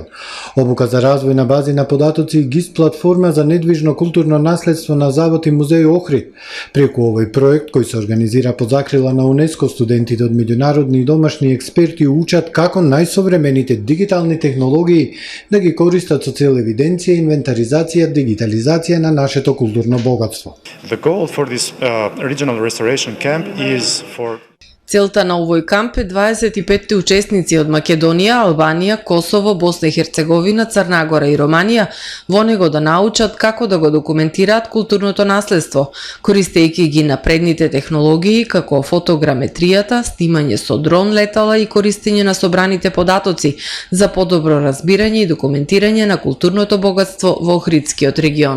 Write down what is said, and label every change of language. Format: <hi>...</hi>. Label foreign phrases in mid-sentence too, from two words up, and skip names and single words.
<mk>Обука за развој на бази на податоци и ГИС платформа за недвижно културно наследство на Завод и музеј Охрид. Преку овој проект кој се организира под закрила на УНЕСКО, студентите од меѓународни и домашни експерти учат како најсовремените дигитални технологии да ги користат со цел евиденција, инвентаризација, дигитализација на нашето културно богатство.</mk> <en>The goal for this regional restoration camp is for</en> <mk>Целта на овој камп е 25 учесници од Македонија, Албанија, Косово, Босна и Херцеговина, Црна Гора и Романија во него да научат како да го документираат културното наследство, користејќи ги напредните технологии како фотограметријата, снимање со дрон летала и користење на собраните податоци за подобро разбирање и документирање на културното богатство во Охридскиот регион.</mk>